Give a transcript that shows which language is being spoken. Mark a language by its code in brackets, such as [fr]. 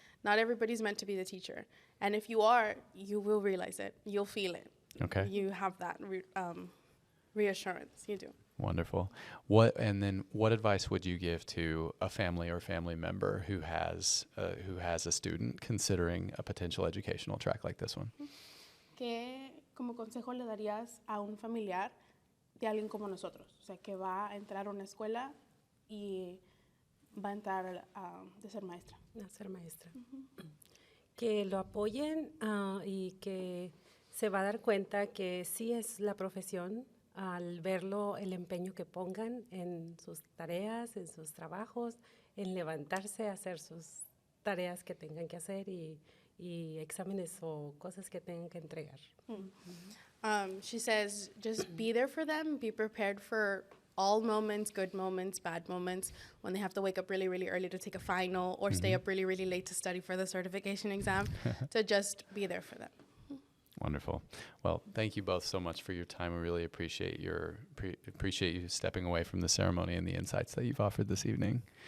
[en] Not everybody's meant to be the teacher. And if you are, you will realize it. You'll feel it. Okay. You have that reassurance. You do. Wonderful. And then what advice would you give to a family or family member who has a student considering a potential educational track like this one? [es] ¿Qué como consejo le darías a un familiar de alguien como nosotros? O sea, que va a entrar a una escuela y va a entrar de ser maestra. A ser maestra. Que lo apoyen y que se va a dar cuenta que sí es la profesión al verlo, el empeño que pongan en sus tareas, en sus trabajos, en levantarse a hacer sus tareas que tengan que hacer y exámenes o cosas que tengan que entregar. [en] She says, just be there for them, be prepared for all moments, good moments, bad moments, when they have to wake up really, really early to take a final or stay up really, really late to study for the certification exam, to just be there for them. Wonderful. Well, thank you both so much for your time. We really appreciate appreciate you stepping away from the ceremony and the insights that you've offered this evening.